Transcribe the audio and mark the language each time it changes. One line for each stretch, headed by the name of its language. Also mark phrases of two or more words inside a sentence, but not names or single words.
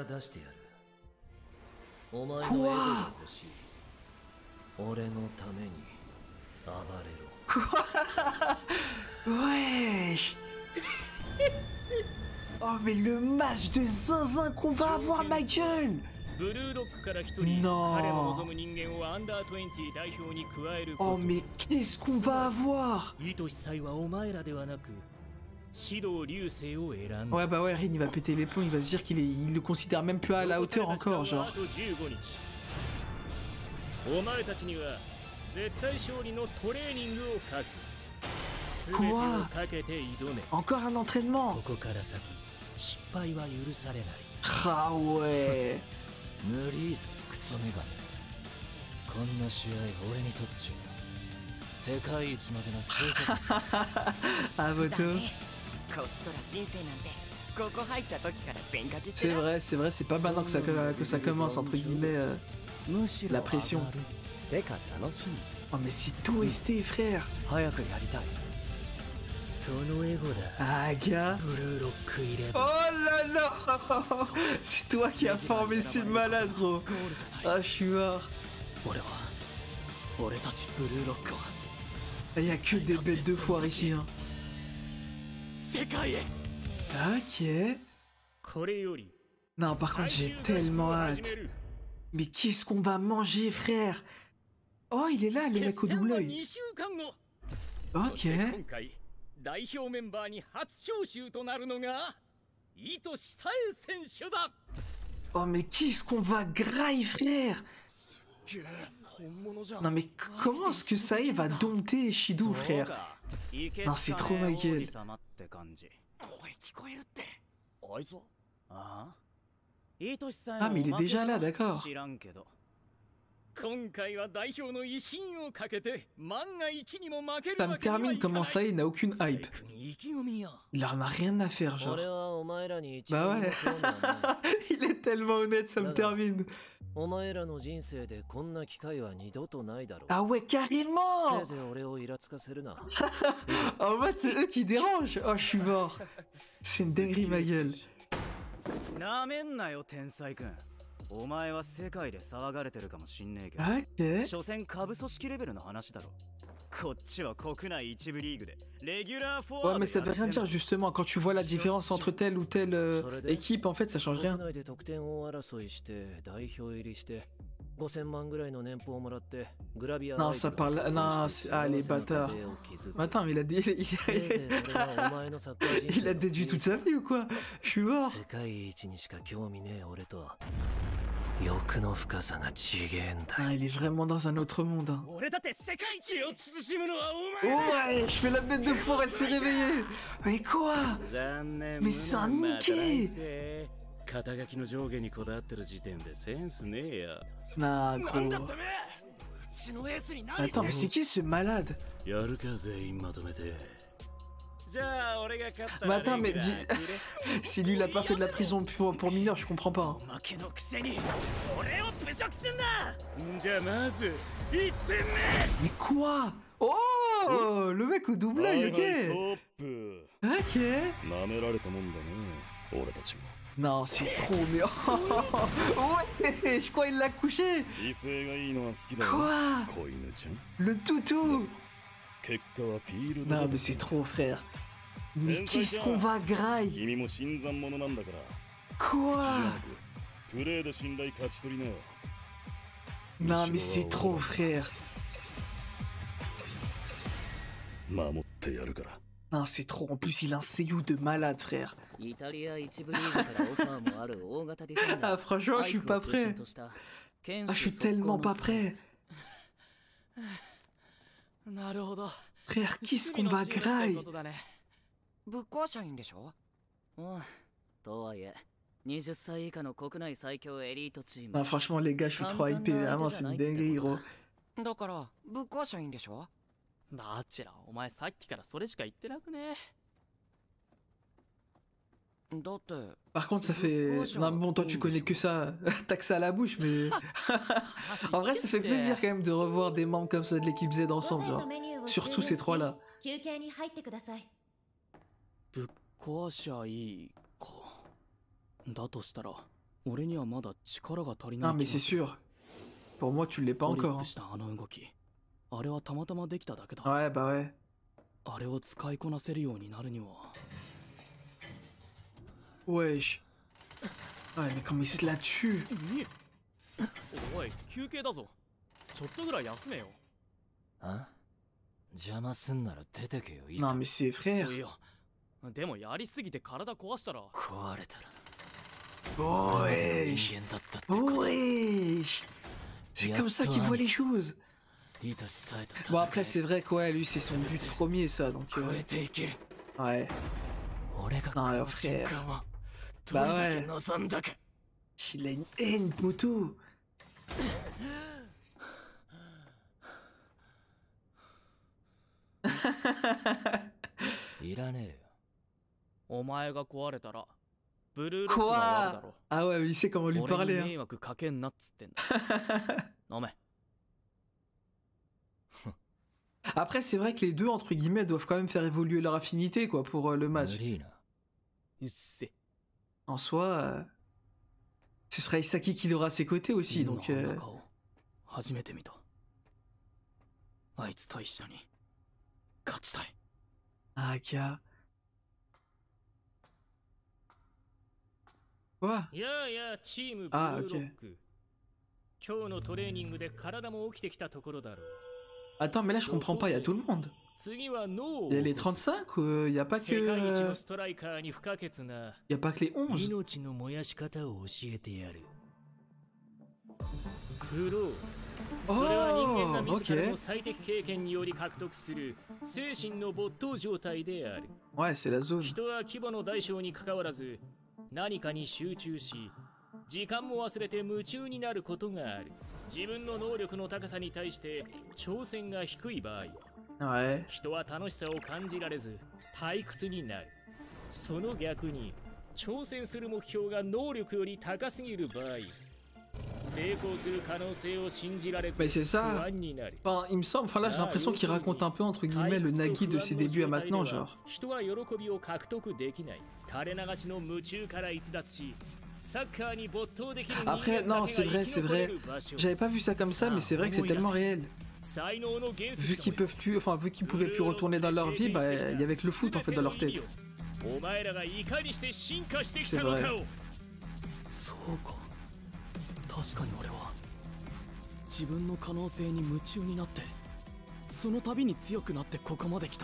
French: Quoi? Wesh. Oh mais le match de zinzin qu'on va avoir, ma gueule.
Japanese: ブルーロックから一人、
French: Non.
Japanese: 彼の望む人間をアンダー20代表に加えるこ
French: Oh
Japanese: と。
French: mais qu'est-ce qu'on va avoir?
Japanese: 糸師祭はお前らではなく、指導流星を選んだ。
French: Ouais bah ouais, Rin il va péter les plombs, il va se dire il le considère même plus à la hauteur encore, genre.
Japanese: あと15日。お前たちには絶対勝利のトレーニングを課す。全てをかけて挑め。
French: Encore un entraînement.
Japanese: ここから先、失敗は許されない。
French: Ah ouais.
Japanese: 無理ぞクソメガネ。こんな試合俺にとっちゃ世界一までの通過だ。
French: Ah Voto.
Japanese: こっちとら人生なんてここ入った時から全掛け
French: C'est vrai, c'est pas maintenant que ça commence, entre guillemets, la pression.
Japanese: てか楽しみ
French: Oh mais c'est tout ST, frère.
Japanese: 早くやりたい。そのエゴだ。
French: Ah gars.
Japanese: ブルーロック入れ
French: Oh là là. C'est toi qui as formé ces malades, gros. Ah, je suis mort.
Japanese: 俺たちブルーロックは
French: Il y a que des bêtes de foire ici, hein.
Japanese: 世界へ。
French: Ok.
Japanese: これより
French: Non, par contre, j'ai tellement hâte. Mais qu'est-ce qu'on va manger, frère? Oh, il est là, le mec au double œil.
Japanese: 2週間後。
French: Ok.
Japanese: 今回代表メンバーに初招集となるのが糸師沙絵選手だ。
French: Oh, mais qu'est-ce qu'on va grailler, frère? Non, mais comment est-ce que ça y est va dompter Shido, frère? Non, c'est trop ma gueule.
Japanese: 声聞こえるって。あいつはああ。糸師さん
French: Ah, mais il est déjà là, d'accord.
Japanese: 知らんけど。今回は代表の威信をかけて万が一にも負ける
French: Ça me
Japanese: わけにはいかない。
French: termine comment ça y est n'a aucune hype.
Japanese: 意気込みや。
French: Il en a rien à faire, genre.
Japanese: 俺はお前らに一
French: Bah
Japanese: 番
French: ouais.
Japanese: も興味はない
French: Il est tellement honnête, ça me termine.
Japanese: お前らの人生でこんな機会は二度とないだろう。
French: Ah ouais,
Japanese: せ
French: carrément.
Japanese: いぜい俺をイラつかせるな。
French: En fait, c'est eux qui dérangent. Oh, je suis mort. C'est une dinguerie, ma gueule.
Japanese: なめんなよ天才くん。お前は世界で騒がれてるかもしんねえけど。
French: Ok.
Japanese: 所詮下部組織レベルの話だろ。こっちは国内一部リーグでレギュラーフォワード
French: Ouais, mais ça veut rien dire, justement. Quand tu vois la différence entre telle ou telle équipe, en fait, ça change
Japanese: 国
French: rien.
Japanese: 内で得点王争いして代表入りして 5000万ぐらいの年俸をもらってグラビア
French: Non, ça parle. Non, ah, les bâtards. Attends, mais il a il a déduit toute sa vie ou quoi? Je suis mort.
Japanese: 世界一にしか興味ねえ俺とは欲の深さが違えんだ。
French: Ah, il est vraiment dans un autre monde. Hein.
Japanese: 俺だって世界一を慎むのはお前
French: Ouais, je fais la bête de foire, elle s'est réveillée. Mais quoi?
Japanese: 残念
French: Mais c'est un niqué.
Japanese: 肩書きの上下にこだわってる時点でセンスねえよ。
French: Nah, gros.
Japanese: うちのエースに何
French: Attends, mais c'est qui ce malade?
Japanese: やるか全員まとめて。じゃあ俺が勝った
French: Mais
Japanese: ら
French: attends, mais
Japanese: レギュラー
French: si lui il a pas fait de la prison pour mineurs, je comprends pas. Hein.
Japanese: 負けのくせに俺を侮辱すんなじゃあまず1点
French: Mais quoi? Oh, le mec au double
Japanese: 目
French: œil,
Japanese: はいはい
French: ok.
Japanese: ストップ
French: Ok.
Japanese: 舐められたもんだね俺たちも
French: Non, c'est trop, mais... Ouais, je crois qu'il l'a couché.
Japanese: 威勢がいいのは好きだよ
French: Quoi?
Japanese: 子犬ちゃん
French: Le toutou.
Japanese: 結果はフィールド
French: Non, mais c'est trop, frère. Mais qu'est-ce qu'on va graille?
Japanese: 君も新参者なんだから
French: Quoi?
Japanese: プレーで信頼勝ち取りなよ
French: Non, mais c'est trop, frère.
Japanese: 守ってやるから
French: Non, c'est trop. En plus, il a un seiyuu de malade, frère.
Japanese: イタリア一部リーグからオファーもある大型ディフェンダ
French: Ah,
Japanese: ー
French: franchement, je suis pas prêt. Ah, je suis tellement pas prêt.
Japanese: なるほど。
French: Frère, qu'est-ce qu'on va graille?
Japanese: ぶっ壊しゃいいんでしょ？うんとはいえ20歳以下の国内最強エリートチーム
French: Non, franchement, les gars, je suis trop hypé. Vraiment, c'est une dinguerie, gros.
Japanese: だからぶっ壊しゃいいんでしょ？バチェラ、お前さっきからそれしか言ってなくね。だって
French: Par contre, ça fait... Non, bon, toi, tu connais que ça. T'as que ça à la bouche, mais... En vrai, ça fait plaisir quand même de revoir des membres comme ça de l'équipe Z ensemble, genre. Surtout ces trois-là.
Japanese: 休憩に入ってください。ぶっ壊しゃいいか。だとしたら、俺にはまだ力が足りない
French: Non, mais c'est sûr. Pour moi, tu l'es pas
Japanese: トリッ
French: encore.
Japanese: プ
French: Hein.
Japanese: したあの動き。あれはたまたまできただけだ。
French: Ouais, bah ouais.
Japanese: あれを使いこなせるようになるには。
French: Wesh. Ouais, mais comment il se la tue?
Japanese: おい、休憩だぞ。ちょっとぐらい休めよ。あ邪魔すんなら出てけよい
French: Non, mais c'est frère.
Japanese: いや、でもやりすぎて体壊したら。壊れたら
French: Wesh.
Japanese: 人間だったってこと
French: Wesh. C'est comme ça qu'il voit les choses.
Japanese: 愛しさえと
French: Bon, après, c'est vrai que ouais, lui, c'est son but premier, ça, donc...
Japanese: 超えていけ。
French: Ouais.
Japanese: 俺が
French: Non,
Japanese: こ
French: alors,
Japanese: の瞬
French: frère.
Japanese: 間を
French: Bah
Japanese: どれだけ
French: ouais.
Japanese: 望んだか
French: Il a une haine, moto.
Japanese: いらねえよお前が壊れたら、ブルーロックが終わるだろ。
French: Ah ouais, mais il sait comment lui
Japanese: 俺
French: parler.
Japanese: に
French: Hein.
Japanese: 迷惑かけんなっつってんだ。飲め。
French: Après, c'est vrai que les deux, entre guillemets, doivent quand même faire évoluer leur affinité, quoi, pour le
Japanese: 無
French: match.
Japanese: 理なうっせ。
French: En soi, ce sera Isaki qui l'aura à ses côtés aussi,
Japanese: 今
French: donc...
Japanese: あんな顔初めて見た。あいつと一緒に勝ちたい。
French: Ah, Kia. Quoi?
Japanese: いやいやチームブルあーロック今日のトレーニングで体も起きてきたところだろう
French: Attends, mais là, je comprends pas, il y a tout le monde.
Japanese: 次は脳を
French: Il y a les 35 ou il y a pas
Japanese: 世界一
French: que...
Japanese: のストライカーに不可欠な
French: Il y a pas que les 11.
Japanese: 命の燃やし方を教えてやるフローそれは人間が
French: Oh,
Japanese: 自ら
French: ok.
Japanese: の最適経験により獲得する精神の没頭状態である
French: Ouais, c'est la zone.
Japanese: 人は規模の大小にかかわらず何かに集中し時間も忘れて夢中になることがある自分の能力の高さに対して挑戦が低い場合
French: Ouais.
Japanese: 人は楽しさを感じられず退屈になるその逆に挑戦する目標が能力より高すぎる場合成功する可能性を信じられず
French: Mais c'est
Japanese: 不
French: ça.
Japanese: 安になる
French: Enfin, il me semble, enfin là j'ai l'impression qu'il raconte un peu entre guillemets le Nagi de ses débuts à maintenant, genre.
Japanese: 人は喜びを獲得できない垂れ流しの夢中から逸脱しサッカーに没頭できる人間
French: Après,
Japanese: だ
French: non,
Japanese: け
French: c'est
Japanese: が
French: vrai,
Japanese: 生き
French: c'est
Japanese: 残れ
French: vrai.
Japanese: る場所
French: J'avais pas vu ça comme ça, mais c'est vrai que c'est tellement réel.
Japanese: 才能の原石
French: Vu qu'ils peuvent plus, enfin vu qu'ils pouvaient plus retourner dans leur vie, bah il y avait que le foot en fait dans leur tête.
Japanese: お前らがいかにして進化してきた
French: C'est
Japanese: の
French: vrai.
Japanese: かをそうか。確かに俺は自分の可能性に夢中になってその度に強くなってここまで来た。